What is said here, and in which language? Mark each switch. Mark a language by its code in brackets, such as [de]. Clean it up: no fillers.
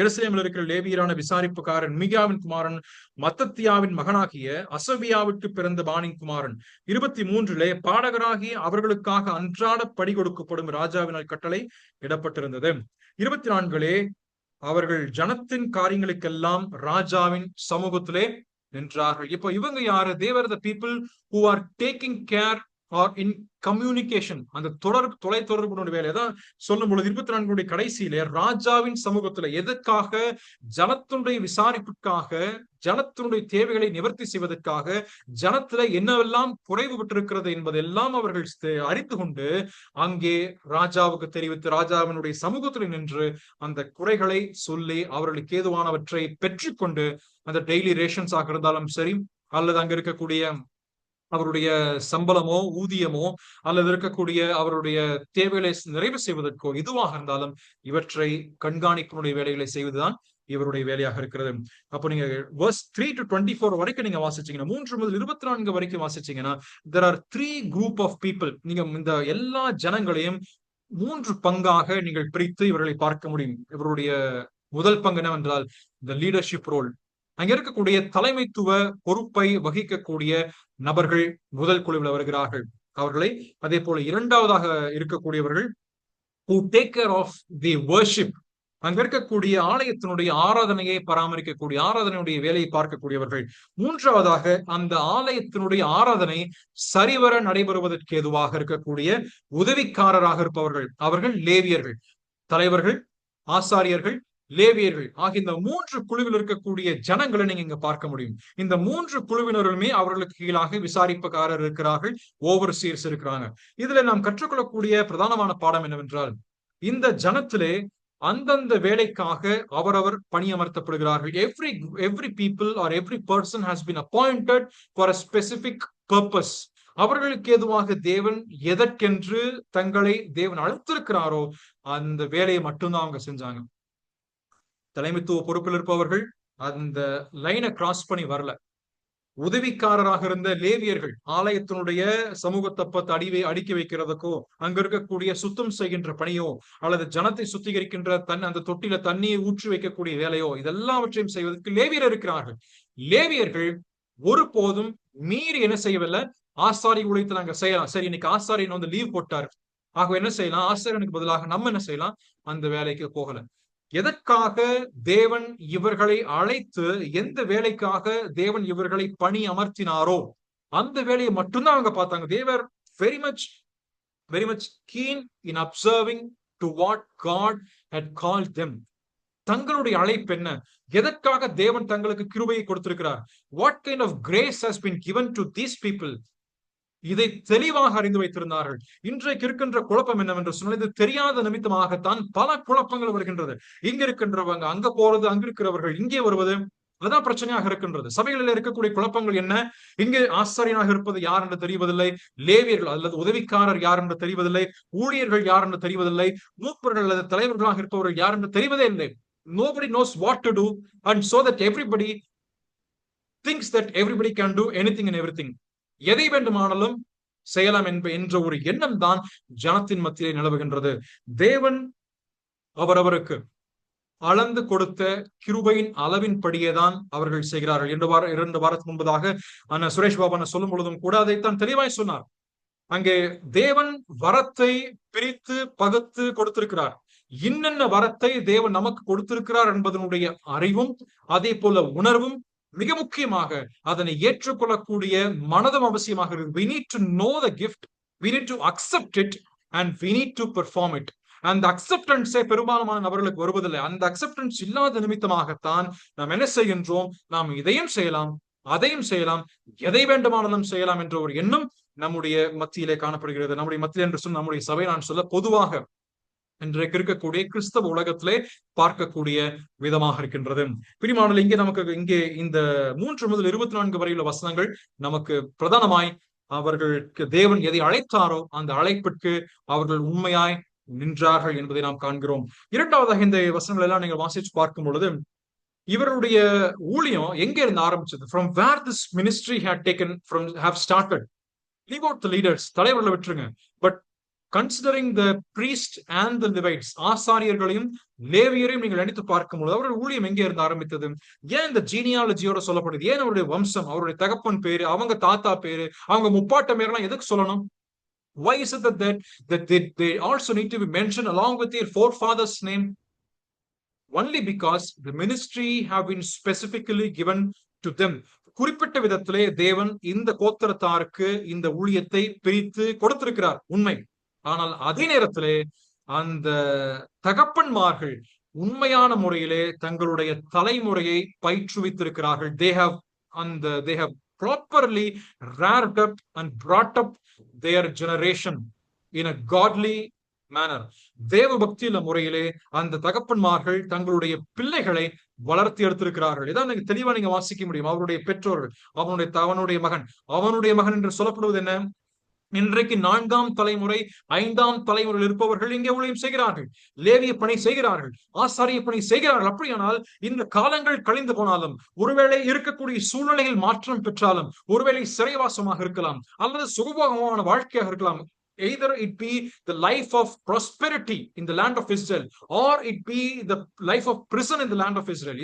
[ta] எருசலேமில் இருக்கிற லேவியரான விசாரிப்புக்காரன் மிகாவின் குமாரன் மத்தத்தியாவின் மகனாகிய அசபியாவுக்கு பிறந்த பானின் குமாரன். 23 பாடகராகிய அவர்களுக்காக அன்றாட படி கொடுக்கப்படும் ராஜாவினால் கட்டளை இடப்பட்டிருந்தது. 24 அவர்கள் ஜனத்தின் காரியங்களுக்கெல்லாம் ராஜாவின் சமூகத்திலே நின்றார்கள். இப்போ இவங்க யாரு? [en] They were the people who are taking care or in communication. [ta] அந்த தொலை தொடர்புடைய வேலை தான் சொல்லும் பொழுது 24 கடைசியிலே ராஜாவின் சமூகத்துல எதற்காக? ஜனத்தினுடைய விசாரிப்புக்காக, ஜனத்தினுடைய தேவைகளை நிவர்த்தி செய்வதற்காக, ஜனத்துல என்னவெல்லாம் குறைவு விட்டிருக்கிறது என்பதெல்லாம் அவர்கள் அறிந்து கொண்டு அங்கே ராஜாவுக்கு தெரிவித்து ராஜாவினுடைய சமூகத்தில் நின்று அந்த குறைகளை சொல்லி அவர்களுக்கு ஏதுவானவற்றை பெற்றுக்கொண்டு அந்த டெய்லி ரேஷன்ஸ் ஆக இருந்தாலும் சரி, அல்லது அங்க இருக்கக்கூடிய அவருடைய சம்பளமோ ஊதியமோ அல்லது இருக்கக்கூடிய அவருடைய தேவைகளை நிறைவு செய்வதற்கோ எதுவாக இருந்தாலும் இவற்றை கண்காணிப்பினுடைய வேலைகளை செய்வதுதான் இவருடைய வேலையாக இருக்கிறது. அப்போ நீங்க [en] verse 3 to 24 [ta] வரைக்கும் நீங்க வாசிச்சீங்கன்னா, 3 முதல் 24 வரைக்கும் வாசிச்சீங்கன்னா [en] there are 3 group of people. [ta] நீங்க இந்த எல்லா ஜனங்களையும் 3 பங்காக நீங்கள் பிரித்து இவர்களை பார்க்க முடியும். இவருடைய முதல் பங்கு என்னவென்றால் [en] the leadership role. [ta] அங்க இருக்கக்கூடிய தலைமைத்துவ பொறுப்பை வகிக்கக்கூடிய நபர்கள் முதல் குழுவில் வருகிறார்கள். அவர்களை அதே போல இரண்டாவதாக இருக்கக்கூடியவர்கள் [en] who take care of the worship. [ta] அங்க இருக்கக்கூடிய ஆலயத்தினுடைய ஆராதனையை பராமரிக்கக்கூடிய, ஆராதனையுடைய வேலையை பார்க்கக்கூடியவர்கள். மூன்றாவதாக அந்த ஆலயத்தினுடைய ஆராதனை சரிவர நடைபெறுவதற்கு ஏதுவாக இருக்கக்கூடிய உதவிக்காரராக இருப்பவர்கள். அவர்கள் லேவியர்கள். தலைவர்கள், ஆசாரியர்கள், லேவியர்கள் ஆகிய இந்த 3 குழுவில் இருக்கக்கூடிய ஜனங்களை நீங்க இங்க பார்க்க முடியும். இந்த 3 குழுவினருமே அவர்களுக்கு கீழாக விசாரிப்புக்காரர் இருக்கிறார்கள், ஓவர்சீயர்ஸ் இருக்கிறாங்க. இதுல நாம் கற்றுக்கொள்ளக்கூடிய பிரதானமான பாடம் என்னவென்றால், இந்த ஜனத்திலே அந்தந்த வேலைக்காக அவரவர் பணியமர்த்தப்படுகிறார்கள். [en] every people or every person has been appointed for a specific purpose. [ta] அவர்களுக்கு ஏதுவாக தேவன் எதற்கென்று தங்களை தேவன் அழைத்திருக்கிறாரோ அந்த வேலையை மட்டும்தான் அவங்க செஞ்சாங்க. தலைமைத்துவ பொறுப்பில் இருப்பவர்கள் அந்த லைனை கிராஸ் பண்ணி வரல. உதவிக்காரராக இருந்த லேவியர்கள் ஆலயத்தினுடைய சமூகத்தை அடுக்கி வைக்கிறதுக்கோ, அங்க இருக்கக்கூடிய சுத்தம் செய்கின்ற பணியோ, அல்லது ஜனத்தை சுத்திகரிக்கின்ற அந்த தொட்டில தண்ணியை ஊற்றி வைக்கக்கூடிய வேலையோ, இதெல்லாவற்றையும் செய்வதற்கு லேவியர் இருக்கிறார்கள். லேவியர்கள் ஒருபோதும் மீறி என்ன செய்யவில்லை, ஆசாரி ஊழியத்தை நாங்க செய்யலாம். சரி, இன்னைக்கு ஆசாரியன் வந்து லீவ் போட்டாரு, ஆக என்ன செய்யலாம், ஆசாரியனுக்கு பதிலாக நம்ம என்ன செய்யலாம், அந்த வேலைக்கு போகல. எதற்காக தேவன் இவர்களை அழைத்து, எந்த வேலைக்காக தேவன் இவர்களை பணி அமர்த்தினாரோ அந்த வேலையை மட்டும்தான் அவங்க பார்த்தாங்க. [en] They were very much very much keen in observing to what God had called them. [ta] தங்களுடைய அழைப்பு என்ன, எதற்காக தேவன் தங்களுக்கு கிருபையை கொடுத்திருக்கிறார், [en] what kind of grace has been given to these people, [ta] இதை தெளிவாக அறிந்து வைத்திருந்தார்கள். இன்றைக்கு இருக்கின்ற குழப்பம் என்னவென்று சொன்னால், இது தெரியாத நிமித்தமாகத்தான் பல குழப்பங்கள் வருகின்றது. இங்க இருக்கின்றவங்க அங்க போறது, அங்க இருக்கிறவர்கள் இங்கே வருவது, அதான் பிரச்சனையாக இருக்கின்றது. சபைகளில் இருக்கக்கூடிய குழப்பங்கள் என்ன, இங்கே ஆசாரியனாக இருப்பது யார் என்று தெரிவதில்லை, லேவியர்கள் அல்லது உதவிக்காரர் யார் என்று தெரிவதில்லை, ஊழியர்கள் யார் என்று தெரிவதில்லை, மூப்பர்கள் அல்லது தலைவர்களாக இருப்பவர்கள் யார் என்று தெரிவதே இல்லை. [en] Nobody knows what to do, and so that everybody thinks that everybody can do anything and everything. [ta] எதை வேண்டுமானாலும் செய்யலாம் என்ற ஒரு எண்ணம் தான் ஜனத்தின் மத்தியிலே நிலவுகின்றது. தேவன் அவரவருக்கு அளந்து கொடுத்த கிருபையின் அளவின் படியேதான் அவர்கள் செய்கிறார்கள். 2 வாரத்துக்கு முன்பதாக சுரேஷ் பாபா சொல்லும் பொழுதும் கூட அதைத்தான் தெளிவாய் சொன்னார். அங்கே தேவன் வரத்தை பிரித்து பகுத்து கொடுத்திருக்கிறார். இன்னென்ன வரத்தை தேவன் நமக்கு கொடுத்திருக்கிறார் என்பதனுடைய அறிவும் அதே போல உணர்வும், மிக முக்கியமாக அதனை ஏற்றுக்கொள்ளக்கூடிய மனதும் அவசியமாக இருக்கு. [en] We need to know the gift, we need to accept it, and we need to perform it. [ta] அந்த அக்செப்டன்ஸே பெரும்பாலான நபர்களுக்கு வருவதில்லை. அந்த அக்செப்டன்ஸ் இல்லாத நிமித்தமாகத்தான் நாம் என்ன செய்கின்றோம், நாம் இதையும் செய்யலாம், அதையும் செய்யலாம், எதை வேண்டுமானாலும் செய்யலாம் என்ற ஒரு எண்ணம் நம்முடைய மத்தியிலே காணப்படுகிறது. நம்முடைய மத்தியில் என்று சொன்ன நம்முடைய சபை நான் சொல்ல பொதுவாக இன்றைக்கு இருக்கக்கூடிய கிறிஸ்தவ உலகத்திலே பார்க்கக்கூடிய விதமாக இருக்கின்றது. பிரியமானவர்களே, இங்கே நமக்கு இங்கே இந்த 3 முதல் 24 வரையுள்ள வசனங்கள் நமக்கு பிரதானமாய் அவர்களுக்கு தேவன் எதை அழைத்தாரோ அந்த அழைப்பிற்கு அவர்கள் உண்மையாய் நின்றார்கள் என்பதை நாம் காண்கிறோம். இரண்டாவதாக இந்த வசனங்கள் எல்லாம் நீங்கள் வாசிச்சு பார்க்கும் பொழுது, இவருடைய ஊழியம் எங்க இருந்து ஆரம்பிச்சது, [en] from where this ministry had taken from have started. Leave out the leaders, [ta] தலைவர்களை விட்டுருங்க. [en] but considering the priest and the Levites, [ta] ஆசாரியர்களையும் லேவியரையும் நீங்கள் நினைத்து பார்க்கும்போது அவருடைய ஊழியம் எங்கே இருந்து ஆரம்பித்தது, ஏன் இந்த ஜீனியாலஜியோட சொல்லப்படுது, ஏன் அவருடைய வம்சம், அவருடைய தகப்பன் பேரு, அவங்க தாத்தா பேரு, அவங்க முப்பாட்ட பேரெல்லாம் எதுக்கு சொல்லணும்? [en] Why is it that they also need to be mentioned along with their forefathers' name? Only because the ministry have been specifically given to them. [ta] குறிப்பிட்ட விதத்திலே தேவன் இந்த கோத்திரத்தாருக்கு இந்த ஊழியத்தை பிரித்து கொடுத்திருக்கிறார், உண்மை. ஆனால் அதே நேரத்திலே அந்த தகப்பன்மார்கள் உண்மையான முறையிலே தங்களுடைய தலைமுறையை பயிற்றுவித்திருக்கிறார்கள். [en] they have properly reared up and brought up their generation in a godly manner. [ta] தேவ பக்தியுள்ள முறையிலே அந்த தகப்பன்மார்கள் தங்களுடைய பிள்ளைகளை வளர்த்தி எடுத்திருக்கிறார்கள். இதான் நீங்க தெளிவா நீங்க வாசிக்க முடியும். அவருடைய பெற்றோர்கள், அவனுடைய மகன் என்று சொல்லப்படுவது என்ன, இன்றைக்கு 4ஆம் தலைமுறை 5ஆம் தலைமுறையில் இருப்பவர்கள் இங்கே ஊழியம் செய்கிறார்கள், லேவிய பணி செய்கிறார்கள், ஆசாரிய பணி செய்கிறார்கள். அப்படியானால் இந்த காலங்கள் கழிந்து போனாலும், ஒருவேளை இருக்கக்கூடிய சூழ்நிலையில் மாற்றம் பெற்றாலும், ஒருவேளை சிறைவாசமாக இருக்கலாம் அல்லது சுகபோகமான வாழ்க்கையாக இருக்கலாம், [en] either it be the life of prosperity in the land of Israel or it be the life of prison in the land of Israel.